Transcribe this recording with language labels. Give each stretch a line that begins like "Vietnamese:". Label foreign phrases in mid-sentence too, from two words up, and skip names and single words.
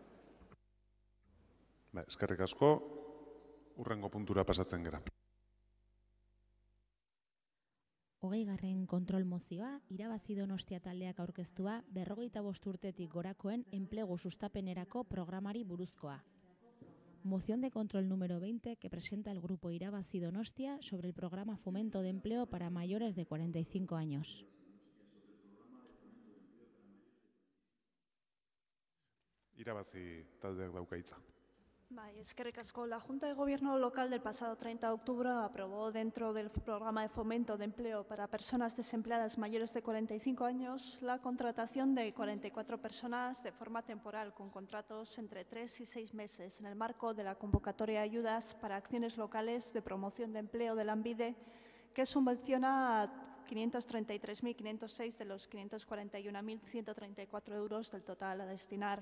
Basque: Eskerrik asko, hurrengo puntura pasatzen gera. 20. kontrol mozioa, irabazi Donostia taldeak aurkeztua 45 urtetik gorakoen enplegu sustapenerako programari buruzkoa.
Spanish: Moción de control número 20 que presenta el Grupo Irabazi Donostia sobre el programa Fomento de Empleo para mayores de 45 años.
Basque: Irabazi taldeak dauka hitza. Eskerrik asko.
Spanish: La Junta de Gobierno local del pasado 30 de octubre aprobó dentro del programa de fomento de empleo para personas desempleadas mayores de 45 años la contratación de 44 personas de forma temporal con contratos entre 3 y 6 meses en el marco de la convocatoria de ayudas para acciones locales de promoción de empleo de Lanbide, que subvenciona a 533.506 de los 541.134 euros del total a destinar.